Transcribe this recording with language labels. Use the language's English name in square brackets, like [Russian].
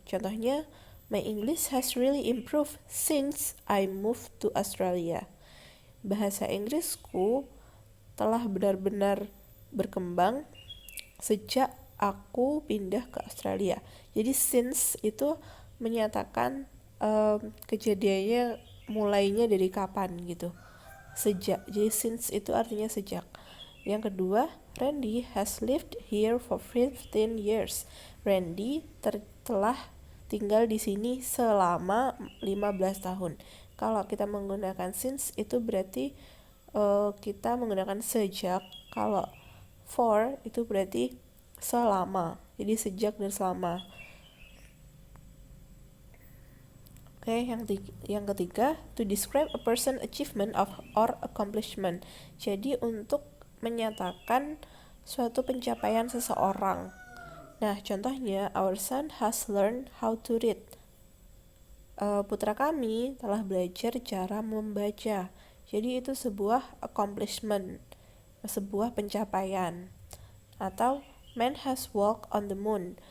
[English] Contohnya, my English has really improved since I moved to Australia. [Indonesian] Bahasa Inggrisku telah benar-benar berkembang sejak aku pindah ke Australia. Jadi since itu menyatakan kejadiannya mulainya dari kapan gitu. Sejak. Jadi since itu artinya sejak. Yang kedua, [English] Randy has lived here for 15 years. [Indonesian] Randy telah tinggal di sini selama 15 tahun. Kalau kita menggunakan since itu berarti kita menggunakan sejak. Kalau for itu berarti selama. Jadi sejak dan selama. [English] Oke, [Indonesian] yang ketiga, [English] to describe a person achievement or accomplishment. [Indonesian] Jadi untuk menyatakan suatu pencapaian seseorang. [English] Nah, contohnya, our son has learned how to read. [Indonesian] Putra kami telah belajar cara membaca. Jadi itu sebuah accomplishment, sebuah pencapaian. [English] Atau man has walked on the moon.